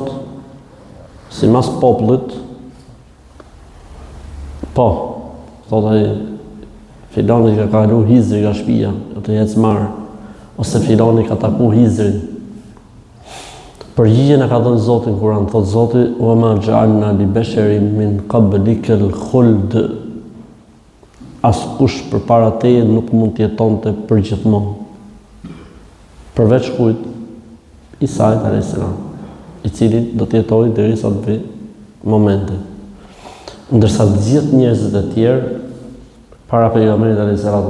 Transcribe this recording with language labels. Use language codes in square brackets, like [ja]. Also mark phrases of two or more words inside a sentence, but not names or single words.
[sq] Si mas popullit? Po. Thot ai filani ka kalu Hizri nga shtëpia, do të jetë marr, ose filani ka taku Hizrin. Përgjigjen e ka dhënë Zoti në Kur'an, thot Zoti: [ar] "وما جعلنا لبشر من قبلك الخلد." [sq] Askush përpara teje nuk mund të jetonte përgjithmonë. Përveç kujt? Isait a.s. I cili do të jetojë derisa të vi momenti. Ndërsa të gjithë njerëzit e tjerë para pejgamberit a.s.